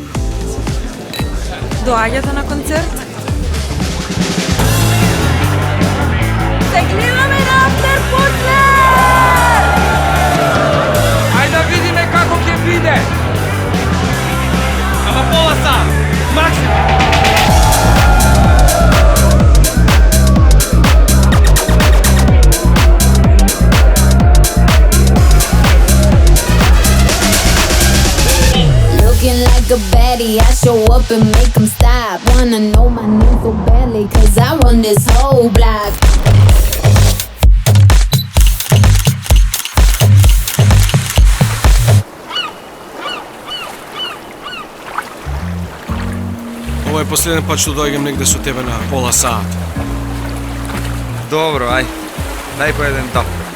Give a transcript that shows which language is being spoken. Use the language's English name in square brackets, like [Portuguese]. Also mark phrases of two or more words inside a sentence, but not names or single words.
[Macedonian] Доаѓате на концерт? Се гледаме на Афтерпосле! Ајде да видиме како ќе биде. Ама пола сат. Максимум. [English] Like a baddie, I show up and make them stop. Wanna know my name so badly, cause I run this whole block. [Macedonian] Ова е последен пат што доаѓам негде со тебе на пола сат. Добро, ај. Дај по еден да.